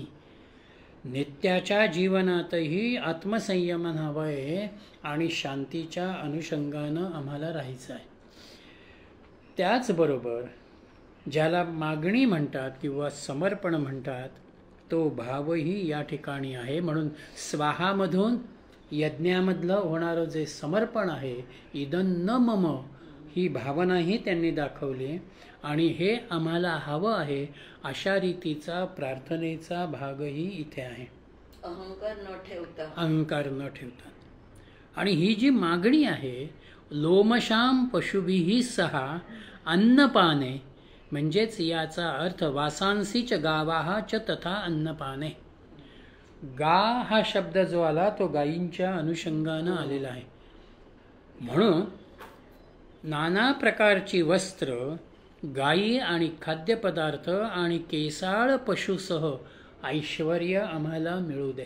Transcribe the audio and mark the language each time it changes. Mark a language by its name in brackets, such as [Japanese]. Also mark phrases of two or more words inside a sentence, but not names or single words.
[Marathi] नित्याच्या जीवनातही आत्मसंयमन हवं आहे आणि शांतीच्या अनुषंगानं आम्हाला राहायचं आहे. त्याचबरोबर ज्याला मागणी म्हणतात किंवा समर्पण म्हणतात तो भावही या ठिकाणी आहे. म्हणून स्वाहामधून यज्ञामधलं होणारं जे समर्पण आहे, [Sanskrit] इदं न मम, [Marathi] ही भावनाही त्यांनी दाखवली आणि हे आम्हाला हवं आहे अशा रीतीचा प्रार्थनेचा भागही इथे आहे. अहंकार न ठेवता. अहंकार न ठेवता. आणि ही जी मागणी आहे, [Sanskrit] लोमशाम पशुभिः सहा अन्नपाने, [Marathi] म्हणजेच याचा अर्थ [Sanskrit] वासांसीच गावाहा च तथा अन्नपाने. [Marathi] गा हा शब्द जो आला तो गायींच्या अनुषंगानं आलेला आहे. म्हणून नाना प्रकारची वस्त्र, गायी आणि खाद्यपदार्थ आणि केसाळ पशुसह ऐश्वर्य आम्हाला मिळू दे.